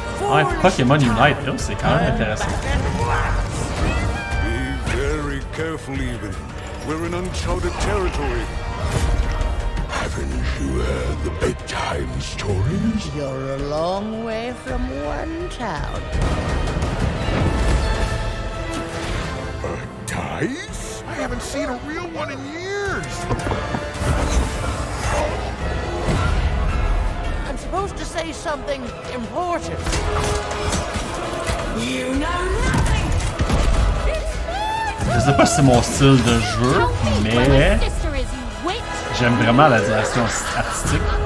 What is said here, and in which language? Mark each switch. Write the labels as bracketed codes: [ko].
[fr] Ouais, Pokémon Unite, là, c'est quand même intéressant. [en] Be very careful, even. We're in uncharted territory. Haven't you heard the bedtime stories? You're a long way from one town. Dice? I haven't seen a real one in years. I'm supposed to say something important. You know nothing. [fr] Je sais pas si c'est mon style de jeu, [en] tell me where [fr] mais [en] my sister is, you witch! [fr] j'aime vraiment la direction artistique.